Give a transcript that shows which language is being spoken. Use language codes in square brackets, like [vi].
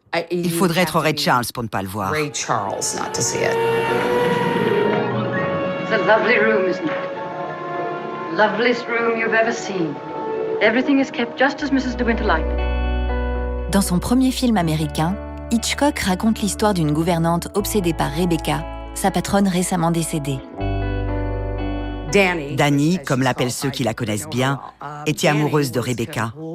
[fr] Il faudrait être Ray Charles pour ne pas le voir. [en] It's a lovely room, isn't it? Loveliest room you've ever seen. Everything is kept just as Mrs. De Winter liked. [fr] Dans son premier film américain, Hitchcock raconte l'histoire d'une gouvernante obsédée par Rebecca, sa patronne récemment décédée. Danny, comme l'appellent ceux qui la connaissent bien, était amoureuse de Rebecca.